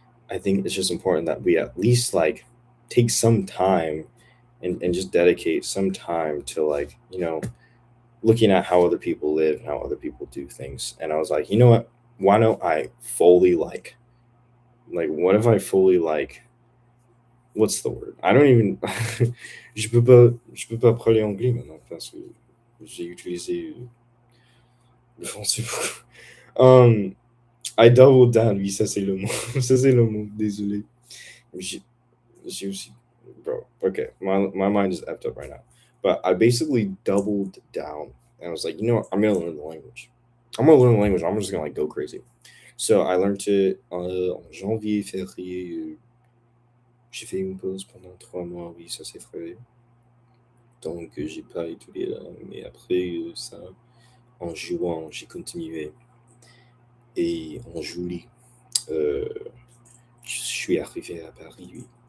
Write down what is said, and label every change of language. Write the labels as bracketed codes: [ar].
[en] I think it's just important that we at least like take some time and just dedicate some time to like, looking at how other people live and how other people do things. And I was like, you know what? Why don't I fully what if I fully like what's the word? I don't even [fr] je peux pas parler anglais maintenant parce que j'ai utilisé le français beaucoup. [en] I doubled down. [fr] Oui, ça c'est le mot. Ça c'est le mot. Désolé. J'ai j'ai aussi, bro. [en] Okay, my mind is effed up right now. But I basically doubled down, and I was like, you know what? I'm gonna learn the language. I'm gonna learn the language. I'm just gonna like go crazy. So I learned it [fr] en janvier, février. J'ai fait une pause pendant 3 mois. Oui, ça c'est vrai. Donc j'ai pas étudié là. Mais après ça, en juin, j'ai continué. Et en juillet, euh, je suis arrivé à Paris, oui.